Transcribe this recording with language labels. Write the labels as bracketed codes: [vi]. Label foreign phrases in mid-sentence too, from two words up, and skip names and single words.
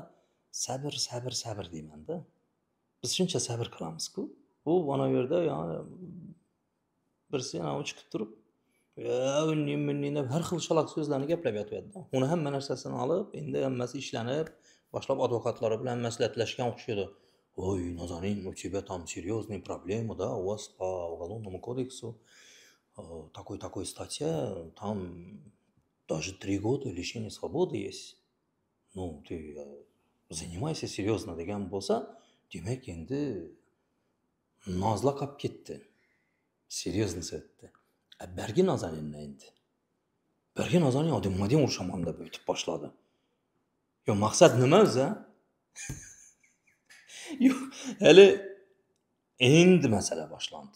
[uz] Sabr deyman-da. Biz shuncha sabr qilamiz-ku. Bu mana bu yerda yani birisi yana chiqib turib, unning deb har xil shalaq so'zlarni gaplab yotyapti. Uni hamma narsasini olib, endi hammasi ishlanib, boshlab advokatlari bilan maslahatlashgan o'xshaydi. [ru] Ой, Nazanin, у тебя там серьезные проблемы, да, у вас по уголовному кодексу такой статья, там даже 3 года лишения свободы есть. Ну, ты занимайся серьезно [uz] degan bo'lsa, demak endi nozla qolib ketdi. Серьезно aytdi. Bergi Nazaninni endi. Bergi Nazanin odamlarga urishaman deb o'tib boshladi. Yo, maqsad nima o'zi? Yo'q, hali endi masala boshlandi.